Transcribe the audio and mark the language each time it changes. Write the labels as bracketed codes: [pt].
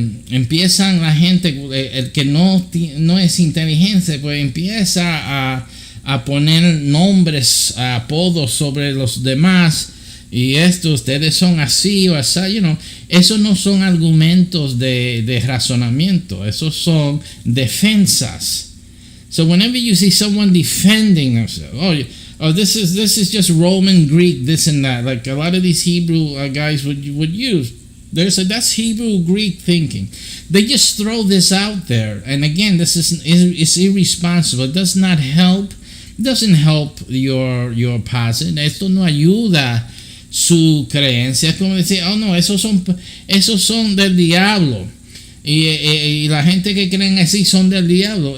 [es] Empiezan la gente, el que no es inteligente, pues empieza a poner nombres, apodos sobre los demás, y ustedes son así o así, esos no son argumentos de razonamiento, esos son defensas. [en] So whenever you see someone defending themselves, this is just Roman Greek, this and that, like a lot of these Hebrew guys would use. That's Hebrew Greek thinking. They just throw this out there, and again, this is irresponsible. It does not help. It doesn't help your posit. [es] Esto no ayuda su creencia. Es como decir, oh no, esos son del diablo. Y la gente que creen así son del diablo.